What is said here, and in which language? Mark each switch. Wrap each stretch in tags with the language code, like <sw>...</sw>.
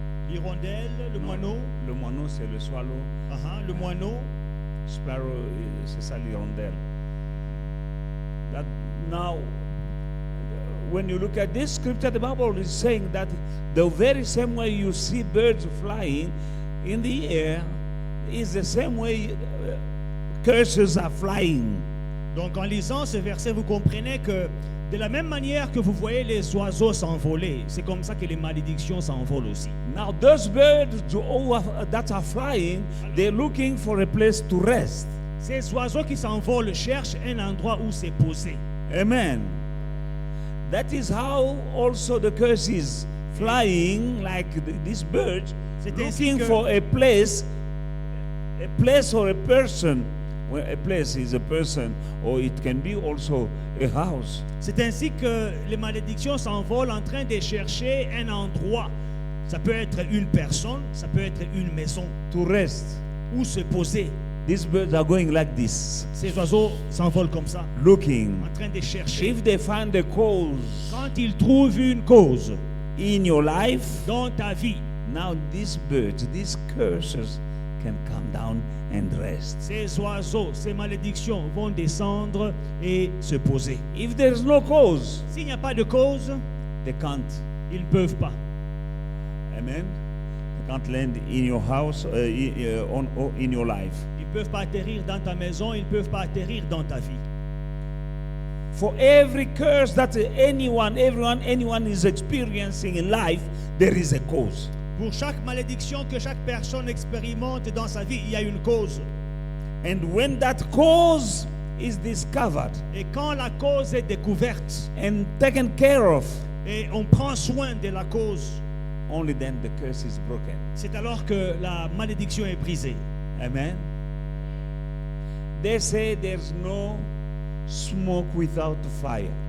<fr>L'hirondelle, le moineau. Le moineau, c'est le swallow. Le moineau. Sparrow, c'est ça l'hirondelle.</fr> <en>That now, when you look at this scripture, the Bible is saying that the very same way you see birds flying in the air is the same way curses are flying.</en> <fr>Donc en lisant ce verset, vous comprenez que de la même manière que vous voyez les oiseaux s'envoler, c'est comme ça que les malédictions s'envolent aussi.</fr> <en>Now those birds that are flying, they're looking for a place to rest.</en> <fr>Ces oiseaux qui s'envolent cherchent un endroit où se poser.</fr> <en>Amen. That is how also the curse is flying, like these birds,</en> <fr>C'est ainsi</fr> <en>looking</en> <fr>que-</fr> <en>for a place or a person. Well, a place is a person, or it can be also a house.</en> <fr>C'est ainsi que les malédictions s'envolent en train de chercher un endroit. Ça peut être une personne, ça peut être une maison</fr> <en>To rest.</en> <fr>où se poser.</fr> <en>These birds are going like this,</en> <fr>Ces oiseaux s'envolent comme ça,</fr> <en>looking.</en> <fr>en train de chercher.</fr> <en>If they find a cause</en> <fr>Quand ils trouvent une cause</fr> <en>in your life,</en> <fr>dans ta vie,</fr> <en>now these birds, these curses can come down and rest.</en> <fr>ces oiseaux, ces malédictions vont descendre et se poser.</fr> <en>If there is no cause,</en> <fr>S'il n'y a pas de cause,</fr> <en>they can't.</en> <fr>ils ne peuvent pas.</fr> <en>Amen. They can't land in your house, in your life.</en> <fr>Ils ne peuvent pas atterrir dans ta maison, ils ne peuvent pas atterrir dans ta vie.</fr> <en>For every curse that anyone is experiencing in life, there is a cause.</en> <fr>Pour chaque malédiction que chaque personne expérimente dans sa vie, il y a une cause.</fr> <en>And when that cause is discovered</en> <fr>Et quand la cause est découverte</fr> <en>and taken care of,</en> <fr>et on prend soin de la cause,</fr> <en>only then the curse is broken.</en> <fr>c'est alors que la malédiction est brisée.</fr> <en>Amen. They say there's no smoke without fire.</en>